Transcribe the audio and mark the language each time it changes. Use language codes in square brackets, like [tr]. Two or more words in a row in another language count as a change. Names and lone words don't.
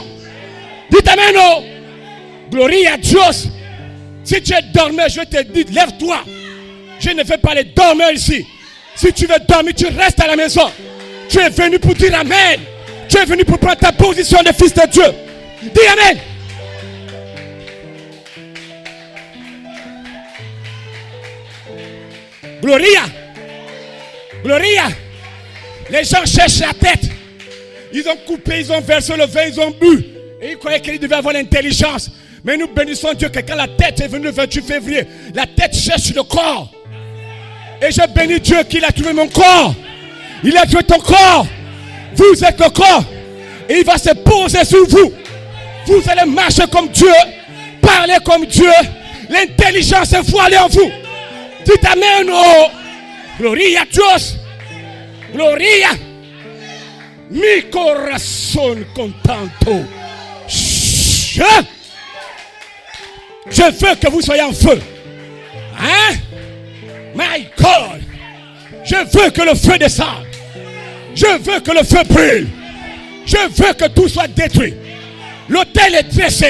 [fr] Dites Amen. Oh. Gloria à Dieu. Si tu es dormeur, je te dis, lève-toi. Je ne vais pas les dormir ici. Si tu veux dormir, tu restes à la maison. Tu es venu pour dire Amen. Tu es venu pour prendre ta position de fils de Dieu. Dis Amen. Gloria. Gloria. Les gens cherchent la tête. Ils ont coupé, ils ont versé le vin, ils ont bu. Et ils croyaient qu'ils devaient avoir l'intelligence. Mais nous bénissons Dieu que quand la tête est venue le 28 février, la tête cherche le corps. Et je bénis Dieu qu'il a trouvé mon corps. Il a trouvé ton corps. Vous êtes le corps. Et il va se poser sur vous. Vous allez marcher comme Dieu. Parler comme Dieu. L'intelligence est voilée en vous. Dites Amen. Oh. [es] Gloria a Dios. Gloria. Mi corazón contento. [fr] Je veux que vous soyez en feu. Hein? [en] My God. [fr] Je veux que le feu descende. Je veux que le feu brûle. Je veux que tout soit détruit. L'autel est dressé.